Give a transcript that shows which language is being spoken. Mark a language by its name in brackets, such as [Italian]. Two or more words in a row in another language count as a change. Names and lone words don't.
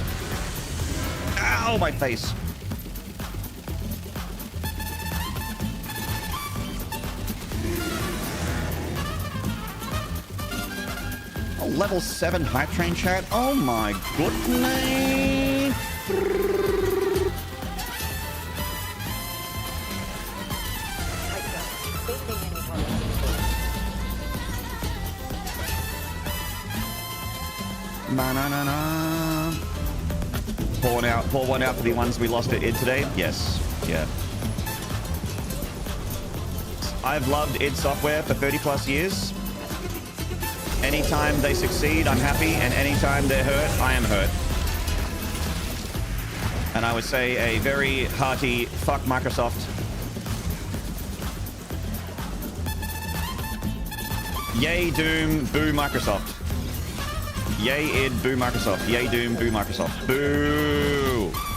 [English] Ow, my face. Oh, level 7 hype train chat. Oh my goodness. Na-na-na-na. Pour one out for the ones we lost at id today. Yes, yeah. I've loved id software for 30 plus years. Anytime they succeed, I'm happy, and anytime they're hurt, I am hurt. And I would say a very hearty fuck Microsoft. Yay Doom, boo Microsoft. Yay id, boo Microsoft. Yay Doom, boo Microsoft. Boo!